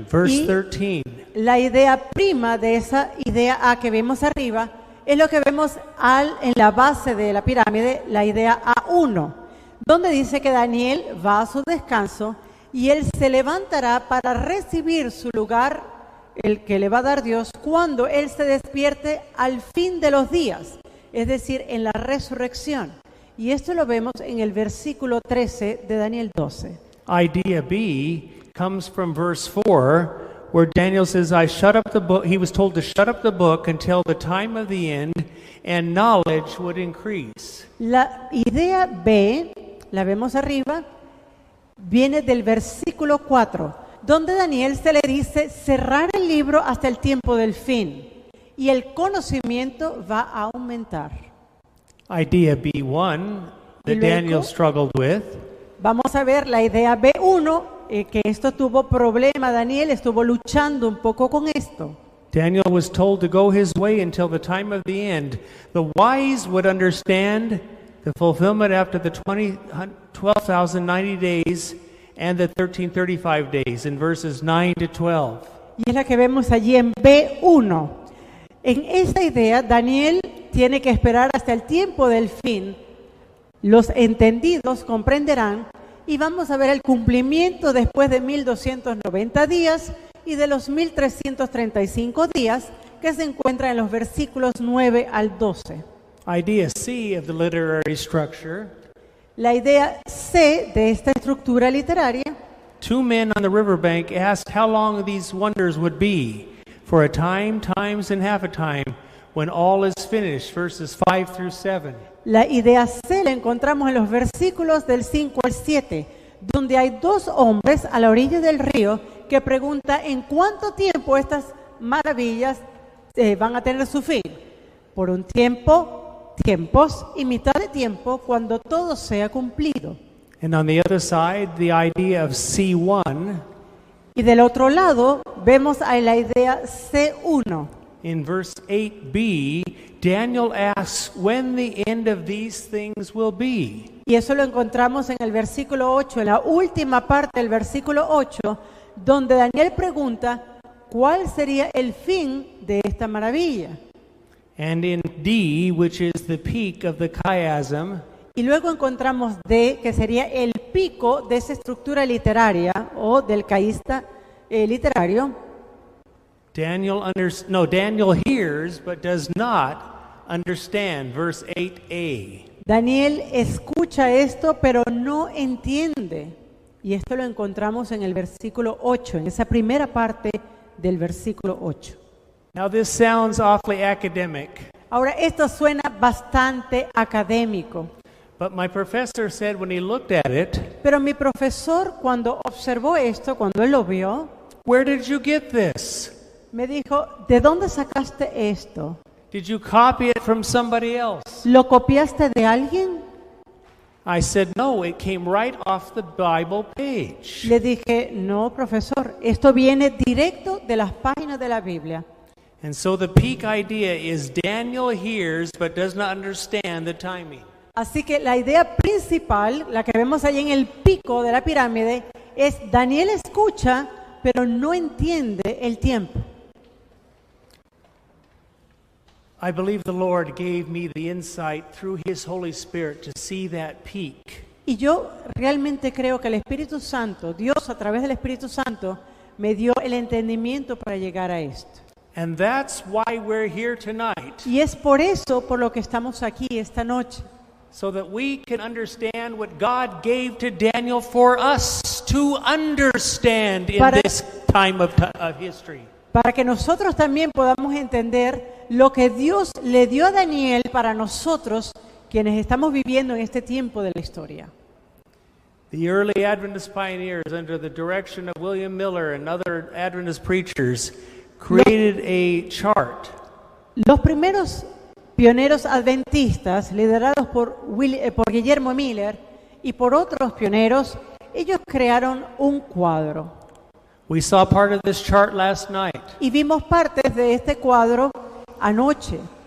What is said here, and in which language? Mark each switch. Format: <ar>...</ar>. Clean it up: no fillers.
<en>Verse</en> <es>Y 13. la idea prima de esa idea A que vemos arriba es lo que vemos en la base de la pirámide, la idea A1, donde dice que Daniel va a su descanso y él se levantará para recibir su lugar, el que le va a dar Dios, cuando él se despierte al fin de los días, es decir, en la resurrección. Y esto lo vemos en el versículo 13 de Daniel 12.</es> <en>Idea B comes from verse 4, where Daniel says, I shut up the book. He was told to shut up the book until the time of the end, and knowledge would increase.</en> <es>La idea B, la vemos arriba, viene del versículo 4, donde Daniel se le dice cerrar el libro hasta el tiempo del fin, y el conocimiento va a aumentar.</es> <en>Idea B1 that</en> <es>Y luego-</es> <en>Daniel struggled with.</en> <es>Vamos a ver la idea B1, que esto tuvo problema, Daniel estuvo luchando un poco con esto.</es> <en>Daniel was told to go his way until the time of the end. The wise would understand the fulfillment after the 12,090 days and the 1335 days in verses 9 to 12.</en> <es>y es la que vemos allí en B1. En esta idea, Daniel tiene que esperar hasta el tiempo del fin. Los entendidos comprenderán y vamos a ver el cumplimiento después de 1290 días y de los 1335 días que se encuentran en los versículos 9 al 12.</es> <en>Idea C of the literary structure.</en> <es>La idea C de esta estructura literaria:</es> <en>Two men on the riverbank asked how long these wonders would be. For a time, times, and half a time, when all is finished, verses 5 through 7.</en> <es>La idea C la encontramos en los versículos del 5 al 7, donde hay dos hombres a la orilla del río que preguntan en cuánto tiempo estas maravillas van a tener su fin. Por un tiempo, tiempos y mitad de tiempo, cuando todo sea cumplido.</es> <en>And on the other side, the idea of C1.</en> <es>Y del otro lado, vemos a la idea C1.</es> <en>In verse 8b, Daniel asks when the end of these things will be.</en> <es>Y eso lo encontramos en el versículo 8, en la última parte del versículo 8, donde Daniel pregunta cuál sería el fin de esta maravilla.</es> <en>And in D, which is the peak of the chiasm,</en> <es>Y luego encontramos D, que sería el pico de esa estructura literaria o del caísta literario.</es> <en>Daniel hears but does not understand. Verse 8a.</en> <es>Daniel escucha esto, pero no entiende. Y esto lo encontramos en el versículo 8, en esa primera parte del versículo 8.</es> <en>Now this sounds awfully academic,</en> <es>Ahora, esto suena bastante académico,</es> <en>but my professor said when he looked at it,</en> <es>pero mi profesor, cuando observó esto, cuando él lo vio,</es> <en>where did you get this?</en> <es>me dijo, ¿de dónde sacaste esto?</es> <en>Did you copy it from somebody else?</en> <es>¿Lo copiaste de alguien?</es> <en>I said, no, it came right off the Bible page.</en> <es>Le dije, no, profesor, esto viene directo de las páginas de la Biblia.</es> <en>And so the peak idea is Daniel hears but does not understand the timing.</en> <es>Así que la idea principal, la que vemos ahí en el pico de la pirámide, es Daniel escucha, pero no entiende el tiempo.</es> <en>I believe the Lord gave me the insight through His Holy Spirit to see that peak.</en> <es>Y yo realmente creo que el Espíritu Santo, Dios a través del Espíritu Santo, me dio el entendimiento para llegar a esto.</es> <en>And that's why we're here tonight,</en> <es>Y es por eso por lo que estamos aquí esta noche,</es> <en>so that we can understand what God gave to Daniel for us to understand in</en> <es>Para-</es> <en>this time of history.</en> <es>para que nosotros también podamos entender lo que Dios le dio a Daniel para nosotros, quienes estamos viviendo en este tiempo de la historia.</es> <en>The early Adventist pioneers, under the direction of William Miller and other Adventist preachers, created a chart</en> <es>Los primeros pioneros adventistas, liderados por Guillermo Miller y por otros pioneros, ellos crearon un cuadro.</es> <en>We saw part of this chart last night,</en> <es>Y vimos partes de este cuadro anoche.</es>